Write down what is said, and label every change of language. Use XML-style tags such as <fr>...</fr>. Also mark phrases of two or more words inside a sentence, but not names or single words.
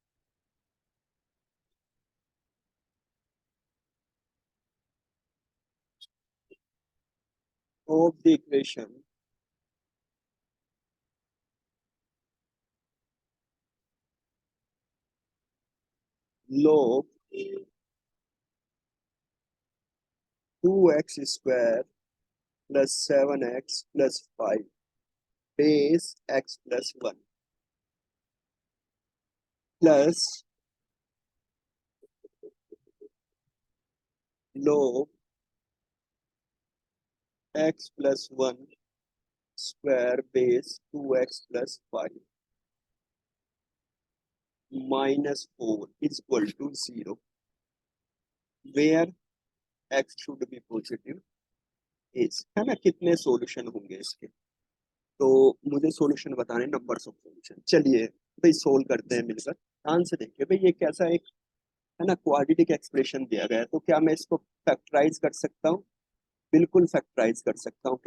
<en>of the equation log 2x² plus 7x plus 5 base x plus 1 plus log x plus 1 square base 2x plus 5 minus 4 is equal to 0, where x should be positive is,</en> <hi>है ना। कितने सॉल्यूशन होंगे इसके, तो मुझे सॉल्यूशन बताने,</hi> <en>numbers of solution.</en> <hi>चलिए भाई सोल्व करते हैं मिलकर। ध्यान से देखिए भाई, ये कैसा एक, है ना,</hi> <en>quadratic expression</en> <hi>दिया गया है, तो क्या मैं इसको फैक्टराइज कर सकता हूँ, बिल्कुल फैक्टराइज कर सकता हूँ।</hi>